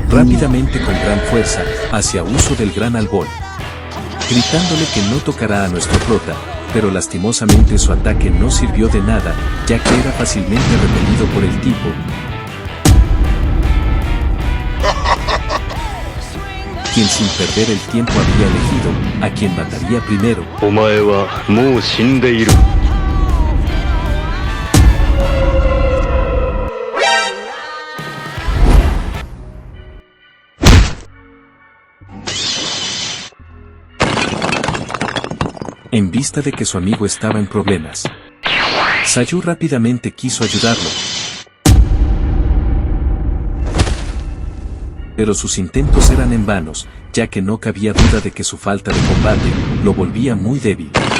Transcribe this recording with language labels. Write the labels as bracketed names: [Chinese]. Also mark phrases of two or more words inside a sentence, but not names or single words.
[Spanish] Rápidamente con gran fuerza, hacia uso del gran albol, gritándole que no tocará a nuestro prota, pero lastimosamente su ataque no sirvió de nada, ya que era fácilmente repelido por el tipo, quien sin perder el tiempo había elegido a quien mataría primero. [Japanese] お前はもう死んでいる。 [Spanish] En vista de que su amigo estaba en problemas, Sayu rápidamente quiso ayudarlo, pero sus intentos eran en vanos, ya que no cabía duda de que su falta de combate lo volvía muy débil.